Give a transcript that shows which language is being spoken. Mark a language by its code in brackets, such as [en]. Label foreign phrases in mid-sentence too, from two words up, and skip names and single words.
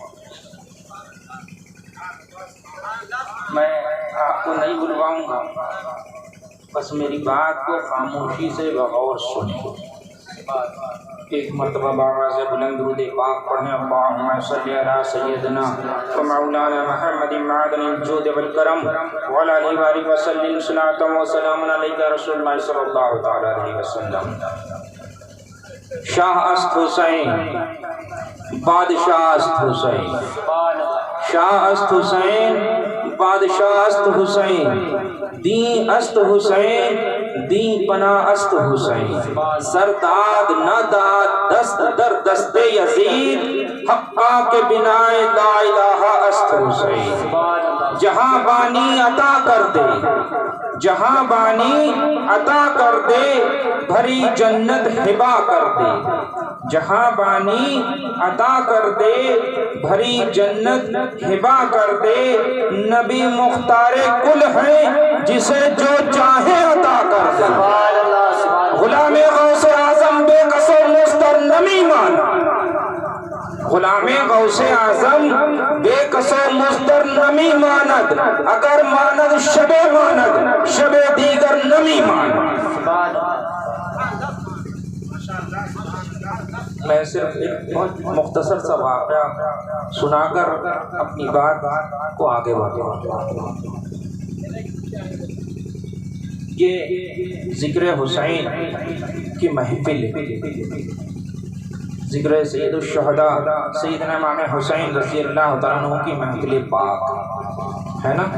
[ur] میں آپ کو نہیں بلواؤں گا, بس میری بات کو خاموشی سے بغور سنیں. ایک مرتبہ باواز بلند درود پاک پڑھیں. [ar] اللہم صلی علی سیدنا و مولانا محمد معدن الجود والکرم وعلی آلہ وآلہ وسلم صلاۃ و سلام علیک رسول اللہ صلی اللہ تعالی علیہ وسلم. [fa] شاہ است حسین بادشاہ است حسین. شاہ است حسین بادشاہ است حسین. دین است حسین دین پناہ است حسین. سرداد نہ داد دست در دست یزید حقا کے بنا [ar] لا الہ [fa] است حسین. [ur] جہاں بانی عطا کر دے جہاں بانی عطا کر دے بھری جنت ہبا کر دے. جہاں بانی عطا کر دے بھری جنت ہبا کر دے. نبی مختار کل ہے جسے جو چاہے عطا کر دے. [fa] غلام غوث اعظم بے قصر مستر نمی مانا. غلام غوث اعظم بے قصر مستر نمی ماند. اگر ماند شب ماند شب دیگر نمی ماند. [ur] میں صرف ایک بہت مختصر سا واقعہ سنا کر اپنی بات کو آگے بڑھاؤں. یہ ذکر حسین کی محفل, ذکر [ar] سید الشہداء [ur] سیدنا امام حسین [ar] رضی اللہ تعالیٰ عنہ [ur] کی محفل پاک ہے نا.